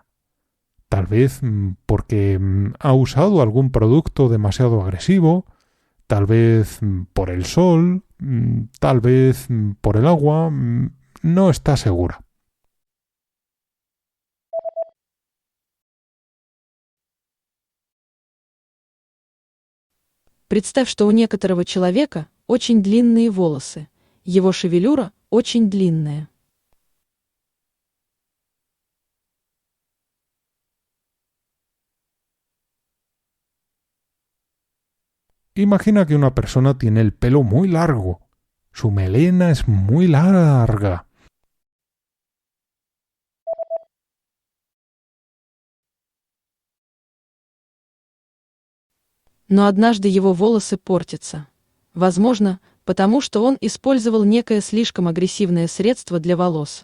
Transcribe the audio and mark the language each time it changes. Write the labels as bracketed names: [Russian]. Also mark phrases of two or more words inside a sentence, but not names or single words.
[Spanish] Tal vez porque ha usado algún producto demasiado agresivo, tal vez por el sol, tal vez por el agua, no está segura. [Russian] Представь, что у некоторого человека очень длинные волосы. Его шевелюра очень длинная. [Spanish] Imagina que una persona tiene el pelo muy largo. Su melena es muy larga. [Russian] Но однажды его волосы портятся. Возможно, потому что он использовал некое слишком агрессивное средство для волос.